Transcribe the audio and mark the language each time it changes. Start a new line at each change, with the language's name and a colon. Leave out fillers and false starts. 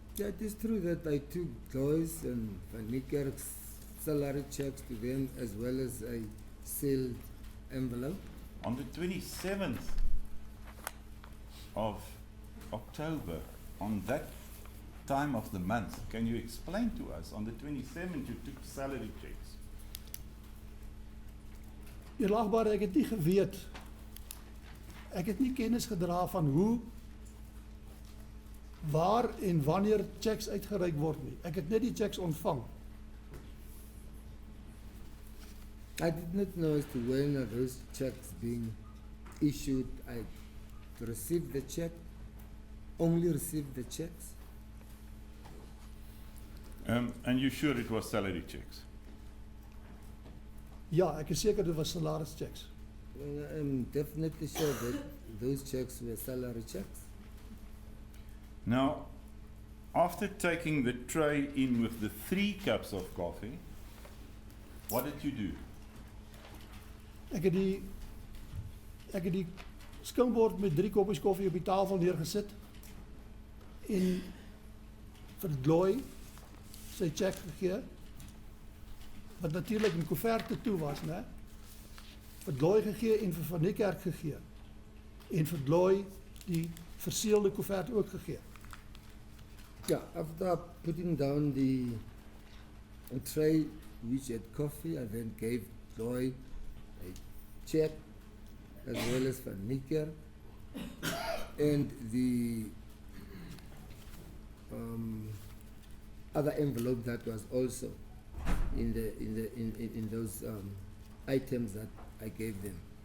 English: Yeah, it is true that I took Joyce and Van Niekerk's salary checks to them as well as a sealed envelope. On the 27th of October, on that time of the month, can you explain to us, on the 27th you took salary checks?
Afrikaans: Edelagbare, ek het nie geweet, ek het nie kennis gedra van hoe, waar en wanneer checks uitgereik word nie. Ek het net die checks ontvang.
English: I did not know as to when are those checks being issued. I received the check, only received the checks. And you're sure it was salary checks?
Afrikaans: Ja, ek is seker dit was salarischecks.
English: Well, I'm definitely sure that those checks were salary checks. Now, After taking the tray in with the 3 cups of coffee, what did you do?
Afrikaans: Ek het die skinkbord met 3 koppies koffie op die tafel neergesit en vir Gloy sy check gegee, wat natuurlik in koeverte toe was, né? Vir Gloy gegee en vir Van Niekerk gegee. En vir Gloy die verseelde koevert ook gegee.
English: Yeah, after putting down the tray which had coffee, I then gave Joy a check as well as Van Niekerk and the other envelope that was also in those items that I gave them.